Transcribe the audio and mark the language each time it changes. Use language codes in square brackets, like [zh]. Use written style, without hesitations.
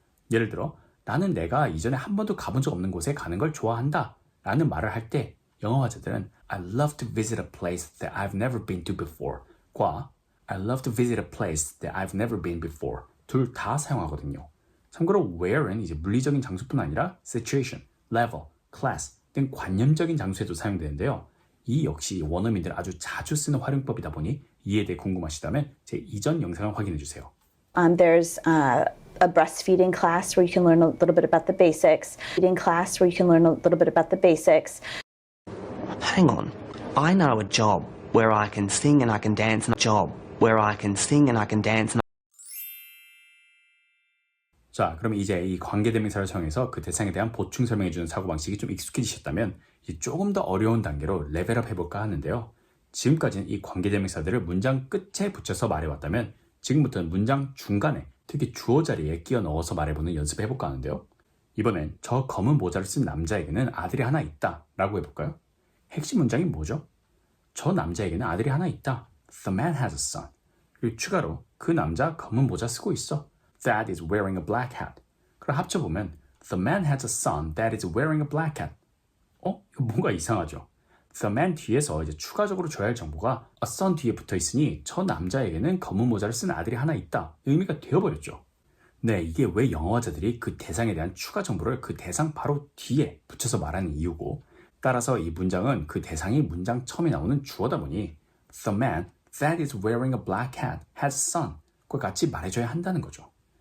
[ko] 예를 들어 나는 내가 이전에 한 번도 가본 적 없는 곳에 가는 걸 좋아한다 라는 말을 할 때 영어화자들은 [en] I love to visit a place that I've never been to before [ko] 과 [en] I love to visit a place that I've never been before [ko] 둘 다 사용하거든요. 참고로 where는 이제 물리적인 장소뿐 아니라 situation, level, class 등 관념적인 장소에도 사용되는데요. 이 역시 원어민들 아주 자주 쓰는 활용법이다 보니 이에 대해 궁금하시다면 제 이전 영상을 확인해 주세요. [en] There's a breastfeeding class where you can learn a little bit about the basics, feeding class where you can learn a little bit about the basics. Hang on, I know a job where I can sing and I can dance, and a job where I can sing and I can dance. And [ko] 자, 그럼 이제 이 관계대명사를 사용해서 그 대상에 대한 보충 설명해주는 사고방식이 좀 익숙해지셨다면 이제 조금 더 어려운 단계로 레벨업 해볼까 하는데요. 지금까지는 이 관계대명사들을 문장 끝에 붙여서 말해왔다면 지금부터는 문장 중간에 특히 주어 자리에 끼워 넣어서 말해보는 연습을 해볼까 하는데요. 이번엔 저 검은 모자를 쓴 남자에게는 아들이 하나 있다 라고 해볼까요? 핵심 문장이 뭐죠? 저 남자에게는 아들이 하나 있다. [en] The man has a son. [ko] 그리고 추가로 그 남자 검은 모자 쓰고 있어. [en] That is wearing a black hat. [ko] 그럼 합쳐보면 [en] The man has a son that is wearing a black hat. [ko] 이거 뭔가 이상하죠? The man 뒤에서 이제 추가적으로 줘야 할 정보가 a son 뒤에 붙어 있으니 저 남자에게는 검은 모자를 쓴 아들이 하나 있다. 의미가 되어버렸죠. 네, 이게 왜 영어화자들이 그 대상에 대한 추가 정보를 그 대상 바로 뒤에 붙여서 말하는 이유고 따라서 이 문장은 그 대상이 문장 처음에 나오는 주어다 보니 [en] The man that is wearing a black hat has a son [ko] 과 같이 말해줘야 한다는 거죠.